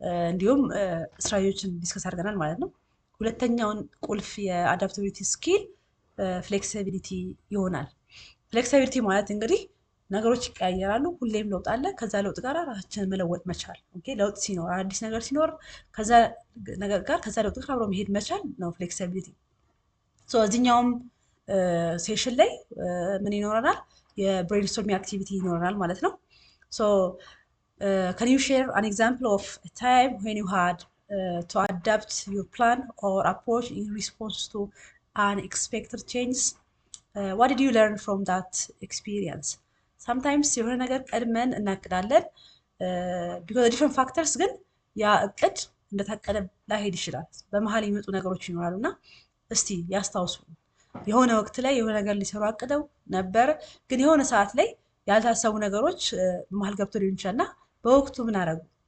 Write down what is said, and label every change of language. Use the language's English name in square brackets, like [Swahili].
[Amharic] እንዲሁም ስትራቴጂዎችን ዲስከስ አድርገናል ማለት ነው። ሁለተኛውን ቁልፍ የአዳፕታቢሊቲ ስኪል ፍሌክሲቢሊቲ ይሆናል። ፍሌክሲቢሊቲ ማለት እንግዲህ ነገሮች ይቀያየራሉ፣ ሁሌም ለውጥ አለ። ከዛ ለውጥ ጋር ራሳችንን መለወጥ መቻል። ኦኬ ለውጥ ሲኖር አዲስ ነገር ሲኖር ከዛ ነገር ጋር ከዛ ለውጥ ጋር አብሮ መሄድ መቻል ነው ፍሌክሲቢሊቲ። ሶ እዚህኛውም ሴሽን ላይ ምን ይኖረናል? የብሬንስቶርሚንግ አክቲቪቲ ይኖረናል ማለት ነው። [English] ሶ can you share an example of a time when you had to adapt your plan or approach in response to unexpected changes? What did you learn from that experience? [Amharic] sometimes የሆነ ነገር ቀድመን እናቅዳለን [English] because of different factors [Amharic] ግን ያ እቅድ እንደታቀደ ላይሄድ ይችላል። በመሃል የሚመጡ ነገሮች ይኖራሉ እና እስቲ ያስታውሱ። የሆነ ወቅት ላይ የሆነ ነገር ሊሰሩ አቅደው ነበር፣ ግን የሆነ ሰዓት ላይ ያልታሰቡ ነገሮች በመሃል ገብቶ ሊሆን ይችላል እና በወቅቱ ምን አደረጉ?